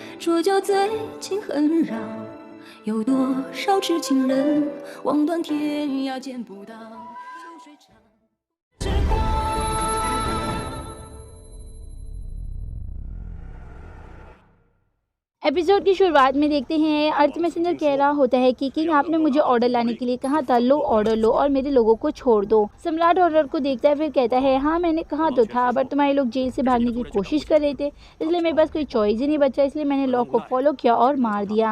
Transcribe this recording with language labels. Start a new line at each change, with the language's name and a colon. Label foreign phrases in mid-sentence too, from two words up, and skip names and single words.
Chinese: 说就最近很绕，有多少痴情人望断天涯见不到，秋水长之光。
Hindi: एपिसोड की शुरुआत में देखते हैं अर्थ मैसेंजर कह रहा होता है कि किंग आपने मुझे ऑर्डर लाने के लिए कहा था, लो ऑर्डर लो और मेरे लोगों को छोड़ दो। सम्राट ऑर्डर को देखता है, फिर कहता है हाँ मैंने कहा तो था, बट तुम्हारे लोग जेल से भागने की कोशिश कर रहे थे, इसलिए मेरे पास कोई चॉइस ही नहीं बचा, इसलिए मैंने लॉ को फॉलो किया और मार दिया।